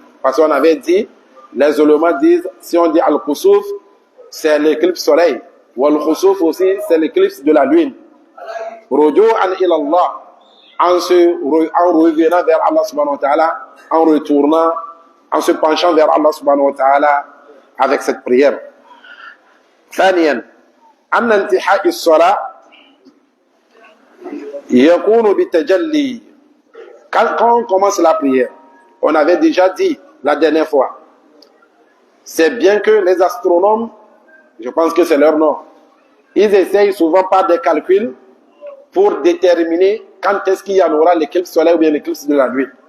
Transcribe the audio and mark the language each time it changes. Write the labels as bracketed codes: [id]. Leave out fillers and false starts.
[fr] Parce qu'on avait dit, les ulémas disent, si on dit al-khusuf, c'est l'éclipse soleil. Ou al-khusuf aussi, c'est l'éclipse de la lune. [ar] Ruju'an ila Allah, [fr] en revenant vers Allah subhanahu wa ta'ala, en retournant, en se penchant vers Allah subhanahu wa ta'ala avec cette prière. [ar] ثانيا أن انتهاء الصلاة يكون بالتجلي. [fr] Quand on commence la prière, on avait déjà dit la dernière fois, c'est bien que les astronomes, je pense que c'est leur nom, ils essayent souvent par des calculs pour déterminer quand est-ce qu'il y en aura l'éclipse solaire ou bien l'éclipse de la nuit.